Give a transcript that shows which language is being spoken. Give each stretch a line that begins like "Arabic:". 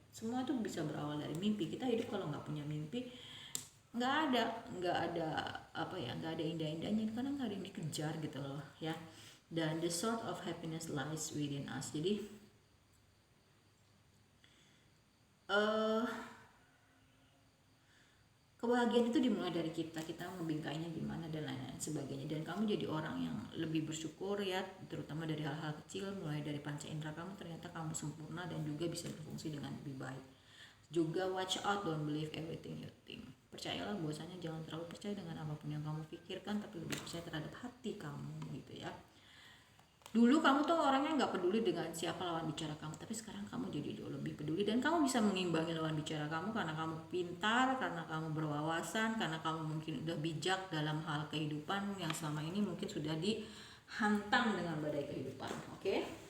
Indonesian: Semua tuh bisa berawal dari mimpi. Kita hidup kalau nggak punya mimpi, nggak ada apa ya, nggak ada indah-indahnya karena nggak ada yang dikejar gitu loh ya.
English: Dan the sort of happiness lies within us.
Indonesian: Jadi kebahagiaan itu dimulai dari kita ngebingkainya gimana dan lain-lain sebagainya. Dan kamu jadi orang yang lebih bersyukur ya, terutama dari hal-hal kecil, mulai dari panca indera kamu, ternyata kamu sempurna dan juga bisa berfungsi dengan lebih baik.
English: Juga watch out, don't believe everything you think.
Indonesian: Percayalah bahwasanya jangan terlalu percaya dengan apapun yang kamu pikirkan, tapi lebih percaya terhadap hati kamu gitu ya. Dulu kamu tuh orangnya nggak peduli dengan siapa lawan bicara kamu, tapi sekarang kamu jadi lebih peduli, dan kamu bisa mengimbangi lawan bicara kamu karena kamu pintar, karena kamu berwawasan, karena kamu mungkin udah bijak dalam hal kehidupan yang selama ini mungkin sudah dihantam dengan badai kehidupan. Oke?